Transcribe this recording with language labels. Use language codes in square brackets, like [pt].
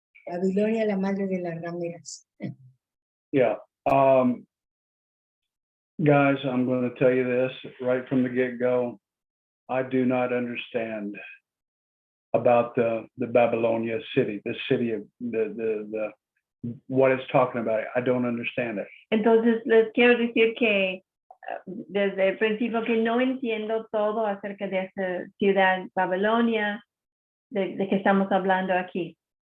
[es] Babilonia, la madre de las rameras. [en] Yeah. Guys, I'm going to tell you this right from the get-go. I do not understand about the Babylonia city, the city of the what it's talking about. I don't understand it. [es] Entonces les quiero decir que desde el principio que no entiendo todo acerca de esta ciudad Babilonia de que estamos hablando aquí.